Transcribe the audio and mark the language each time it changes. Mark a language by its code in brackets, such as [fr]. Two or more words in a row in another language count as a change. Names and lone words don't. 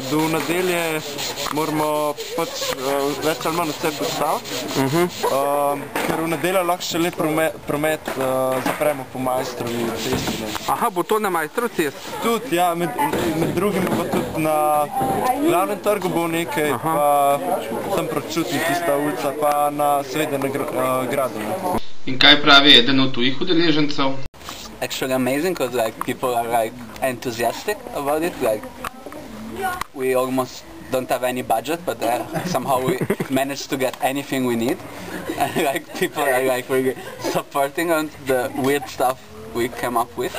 [sl] Do nedelje moramo pač več ali manj vse postaviti, ker v nedeljo lahko šele promet zapremo po Majstrovi cesti. Aha, bo to na Majstrov cest? Tudi, ja, med drugim pa tudi na glavnem trgu bo nekaj, pa tam Pročutnik, tista ulica, pa na seveda na gradu. In kaj pravi eden od tujih udeležencev? [en] Actually amazing, because people are enthusiastic about it. We almost don't have any budget, but somehow we managed to get anything we need. And people are really supporting on the weird stuff we came up with.